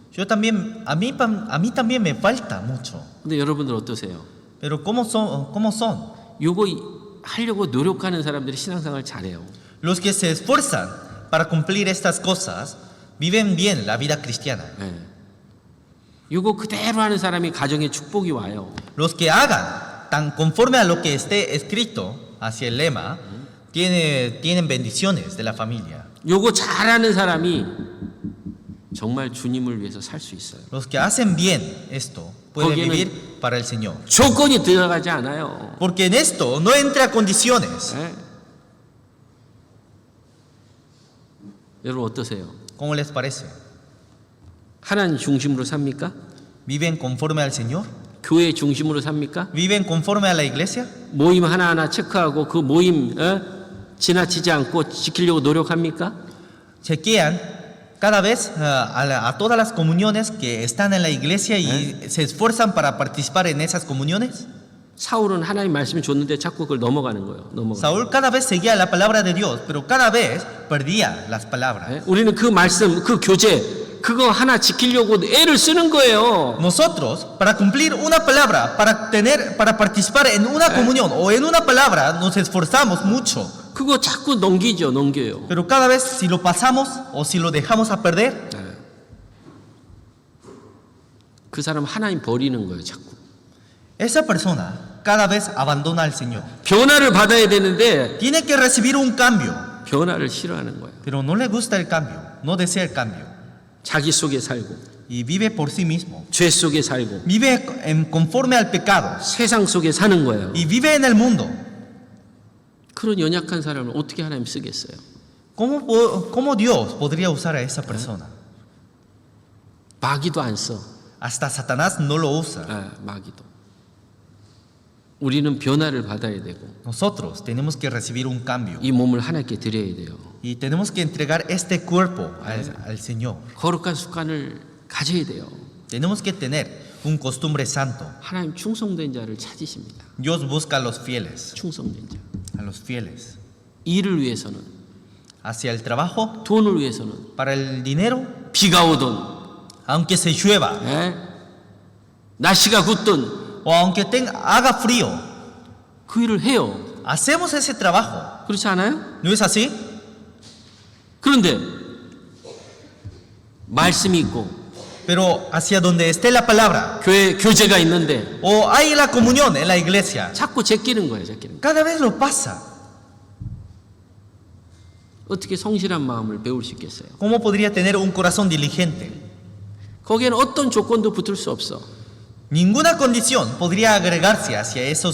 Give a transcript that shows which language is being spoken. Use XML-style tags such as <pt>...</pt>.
<es>Yo también, a mí también me falta mucho.</es> <ko>근데 여러분들 어떠세요?</ko> <es>Pero ¿cómo son?</es> <ko>요거 하려고 노력하는 사람들이 신앙생활 잘해요.</ko> <es>Los que se esfuerzan para cumplir estas cosas viven bien la vida cristiana.</es> <ko>요거 그대로 하는 사람이 가정에 축복이 와요.</ko> <es>Los que hagan tan conforme a lo que esté escrito hacia el lema tienen bendiciones de la familia.</es> <ko>요거 잘하는 사람이 정말 주님을 위해서 살 수 있어요.</ko> <es>Los que hacen bien esto pueden</es> <ko>거기에는</ko> <es>vivir para el Señor.</es> <ko>조건이 들어가지 않아요.</ko> <es>Porque en esto no entra condiciones.</es> <ko>여러분 어떠세요?</ko> <es>¿Cómo les parece?</es> <ko>하나님 중심으로 삽니까?</ko> <es>¿Viven conforme al Señor?</es> <ko>교회 중심으로 삽니까?</ko> <es>¿Viven conforme a la iglesia?</es> <ko>모임 하나하나 체크하고 그 모임 지나치지 않고 지키려고 노력합니까?</ko> <es>Chequean cada vez a todas las comuniones que están en la iglesia y se esfuerzan para participar en esas comuniones.</es> <ko>사울은 하나님 말씀이 줬는데 자꾸 그걸 넘어가는 거예요.</ko> <es>Saúl cada vez seguía la palabra de Dios, pero cada vez perdía las palabras.</es> <ko>우리는 그 말씀, 그 교제 그거 하나 지키려고 애를 쓰는 거예요.</ko> <es>Nosotros, para cumplir una palabra, para participar en una comunión o en una palabra, nos esforzamos mucho.</es> <ko>그거 자꾸 넘겨요.</ko> <es>Pero cada vez si lo pasamos o si lo dejamos a perder,</es> <ko>그 사람 하나님 버리는 거예요, 자꾸.</ko> <es>esa persona cada vez abandona al Señor.</es> <ko>변화를 받아야 되는데</ko> <es>Tiene que recibir un cambio,</es> <ko>변화를 싫어하는 거예요.</ko> <es>pero no le gusta el cambio, no desea el cambio.</es> <ko>자기 속에 살고</ko> <es>Y vive por sí mismo.</es> <ko>죄 속에 살고</ko> <es>Vive conforme al pecado.</es> <ko>세상 속에 사는 거예요.</ko> <es>Y vive en el mundo.</es> <ko>그런 연약한 사람을 어떻게 하나님 쓰겠어요?</ko> <es>¿Cómo Dios podría usar a esa persona?</es> <ko>마귀도 안 써.</ko> <es>Hasta Satanás no lo usa.</es> <ko>마귀도. 우리는 변화를 받아야 되고</ko> <es>Nosotros tenemos que recibir un cambio</es> <ko>이 몸을 하나님께 드려야 돼요.</ko> <es>y tenemos que entregar este cuerpo al Señor.</es> <ko>거룩한 습관을 가져야 돼요.</ko> <es>Tenemos que tener un costumbre santo.</es> <ko>하나님 충성된 자를 찾으십니다.</ko> <es>Dios busca a los fieles,</es> <ko>충성된 자.</ko> <es>a los fieles.</es> <ko>일을 위해서는,</ko> <es>Hacia el trabajo,</es> <ko>돈을 위해서는,</ko> <es>para el dinero,</es> <ko>비가 오든,</ko> <es>aunque se llueva</es> <ko>날씨가 굳든</ko> <es>o aunque haga frío,</es> <ko>그 일을 해요.</ko> <es>hacemos ese trabajo.</es> <ko>그렇지 않아요?</ko> <es>¿No es así?</es> <ko>그런데 말씀이 있고</ko> <es>Pero hacia donde esté la palabra</es> <ko>교회 교제가 있는데</ko> <es>o hay la comunión en la iglesia,</es> <ko>자꾸 제끼는 거예요. 제끼는 거.</ko> <es>cada vez lo pasa.</es> <ko>어떻게 성실한 마음을 배울 수 있겠어요?</ko> <es>¿Cómo podría tener un corazón diligente?</es> <ko>거기에는 어떤 조건도 붙을 수 없어.</ko> <es>Ninguna condición podría agregarse hacia esos</es>